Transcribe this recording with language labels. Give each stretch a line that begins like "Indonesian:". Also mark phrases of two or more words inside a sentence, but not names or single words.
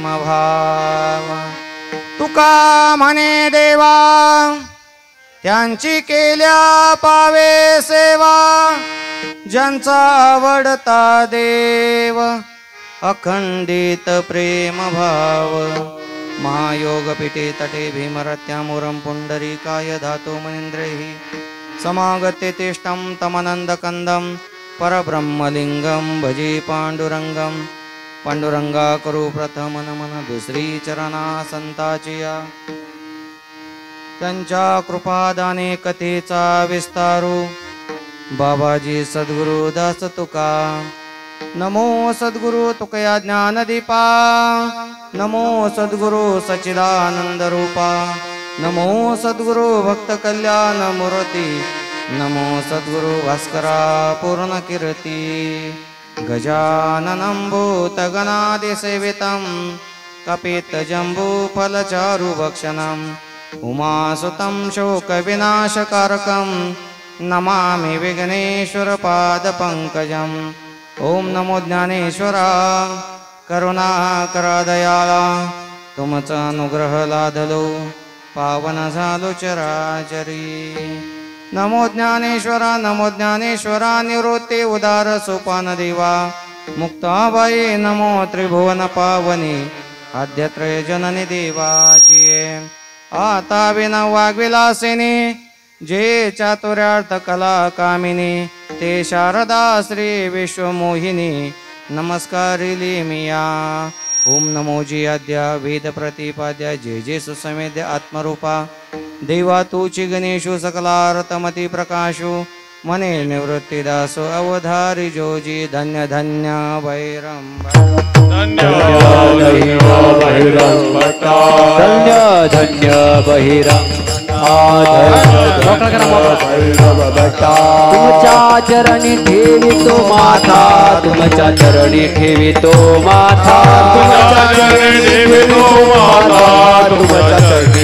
Marathi: भाव तुका म्हणे देवा त्यांची केल्या पावे सेवा ज्यांचा आवडता देव अखंडित प्रेम भाव महायोगपीठे
Sanskrit: तटे भीमरत्यामुरं पुंडरीकाय धातो मनीन्द्रैः समागत्य तिष्ठं तमनन्दकन्दं परब्रह्मलिङ्गं भजे पाण्डुरङ्गं
Marathi: पांडुरंगा करू प्रथम नमन दुसरी चरणा संताचिया त्यांच्या कृपादाने कथेचा विस्तारू बाबाजी सद्गुरु दास तुका नमो सद्गुरु तुकया ज्ञानदीपा नमो सद्गुरु सच्चिदानंद रूपा नमो सद्गुरु भक्त कल्याण मूर्ती नमो सद्गुरु भास्करा पूर्ण कीर्ती
Sanskrit: गजाननं भूतगणादिसेवितं कपितजम्बूफलचारुभक्षणम् उमासुतं शोकविनाशकारकं नमामि विघ्नेश्वरपादपङ्कजम्
Marathi: ओम नमो ज्ञानेश्वरा करुणाकरा दयाळा तुमचा अनुग्रह लादलो पावन झालो चराचरी नमो ज्ञानेश्वरा निवृत्ती उदार सोपान देवा मुक्ताबाई नमो त्रिभुवन पावनी आद्यत्रय जननी देवाची आता विना वाग्विलासिनी जे चातुर्यार्थ कला कामिनी ते शारदा श्री विश्वमोहिनी नमस्कारिली मिया ओम नमो जी आद्या वेद प्रतिपाद्या जे सुसमेद्य आत्मरूपा देवा तूची गणेशु सकलारतमती प्रकाशु मने निवृत्तिदासो अवधारी जोजी धन्य धन्य भैरम धन्य धन्य बहिरम तुमच्या चरणी ठेवितो माथा तुमच्या चरणी ठेवितो माथा तुमच्या चरणी ठेवितो माथा तुमच्या चरणी